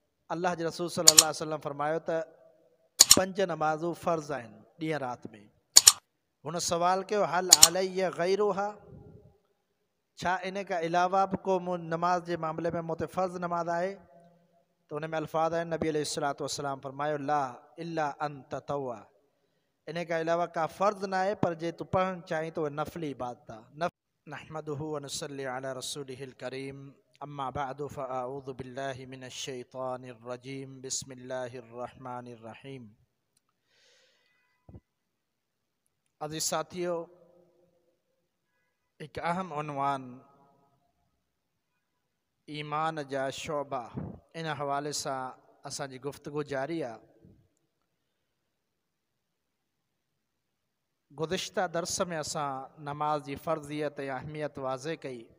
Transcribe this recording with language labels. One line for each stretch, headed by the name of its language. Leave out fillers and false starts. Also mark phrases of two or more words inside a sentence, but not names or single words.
Sindhi: अल्लाह जे रसूल
Arabic: صلى الله عليه وسلم
Sindhi: फरमायो त 5 नमाज़ूं फ़र्ज़ आहिनि ॾींहं राति में। हुन सवाल कयो
Arabic: هل علي غيرها,
Sindhi: छा इन खां अलावा बि को नमाज जे मामले में मूं ते फ़र्ज़ नमाज आहे? त हुन में अल्फाज़ आहिनि, नबी
Arabic: عليه الصلاة والسلام
Sindhi: फरमायो
Arabic: لا إلا أن تطوع,
Sindhi: इन खां अलावा का फ़र्ज़ न आहे, पर जे तूं पढ़णु चाहीं त उहे नफ़िली इबादत आहे।
Arabic: نحمده ونصلي على رسوله الكريم، أما بعد فأعوذ بالله من الشيطان الرجيم، بسم الله الرحمن الرحيم.
Urdu: عزیز ساتھیو، ایک اہم عنوان
Sindhi: ईमान जा शोबा, इन हवाले सां असांजी गुफ्तगू जारी आहे। गुज़िश्ता दर्स में असां नमाज जी फ़र्ज़ियत या अहमियत वाज़े कई।